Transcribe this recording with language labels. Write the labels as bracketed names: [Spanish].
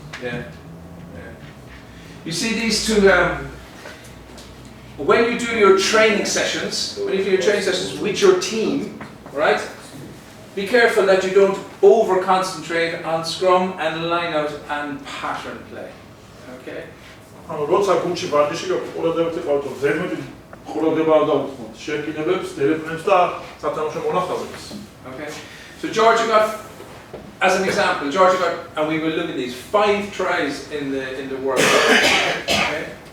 [English] Yeah. You see these two. When you do your training sessions, with your team, right? Be careful that you don't over concentrate on scrum and line out and pattern play. Okay. [Georgian] როცა გუნდში ვარჯიში ყურადღებით იყავთ რომ ზედმეტი ყურადღება არ დავუხმოთ შეკინებებს, დერეფნებს და სათამაშო მონახაზებს. [English] Okay. So Georgia got, as an example, and we will look at these 5 tries in the World Cup. Okay.